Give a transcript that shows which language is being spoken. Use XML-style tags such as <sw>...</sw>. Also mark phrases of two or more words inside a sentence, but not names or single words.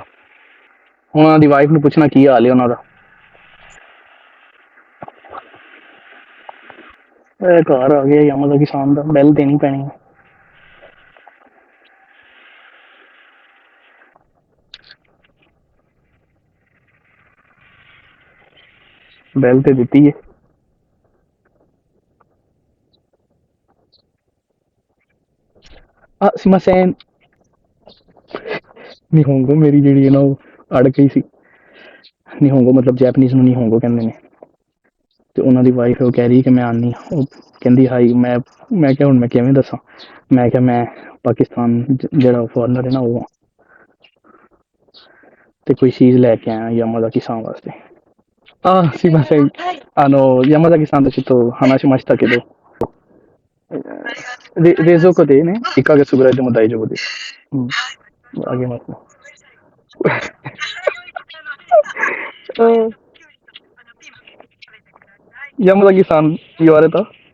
<pa>ਹੁਣ ਉਹਨਾਂ ਦੀ ਵਾਈਫ ਨੂੰ ਪੁੱਛਣਾ ਕੀ ਹਾਲ ਹੈ ਉਹਨਾਂ ਦਾ। ਇਹ ਘਰ ਆ ਗਿਆ ਯਾਮਾ ਦਾ ਕਿਸਾਨ ਦਾ, ਬੈਲ ਦੇਣੀ ਪੈਣੀ ਹੈ। ਬੈਲ ਤੇ ਦਿੱਤੀ ਹੈ।</pa> <ja>すいません日本語</ja> <pa>ਮੇਰੀ ਜਿਹੜੀ ਹੈ ਨਾ ਉਹ ਅੜ ਗਈ ਸੀ। 日本語 ਮਤਲਬ ਜੈਪਨੀਜ਼ ਨੂੰ 日本語 ਕਹਿੰਦੇ ਨੇ। ਤੇ ਉਹਨਾਂ ਦੀ ਵਾਈਫ ਉਹ ਕਹਿ ਰਹੀ ਕਿ ਮੈਂ ਆਉਂਦੀ ਹਾਂ। ਉਹ ਕਹਿੰਦੀ ਹਾਈ, ਮੈਂ ਕਿਹਾ ਹੁਣ ਮੈਂ ਕਿਵੇਂ ਦੱਸਾਂ। ਮੈਂ ਕਿਹਾ ਮੈਂ ਪਾਕਿਸਤਾਨ ਜਿਹੜਾ ਫੋਰਨਰ ਹੈ ਨਾ ਉਹ ਤੇ ਕੋਈ ਚੀਜ਼ ਲੈ ਕੇ ਆਇਆ ਯਾਮਾ ਦਾ ਕਿਸਾਨ ਵਾਸਤੇ।</pa> <ja>すいません山崎さんたちと話しましたけど冷蔵庫でね1ヶ月ぐらいでも大丈夫です。あげます。山崎さん言われた？</ja>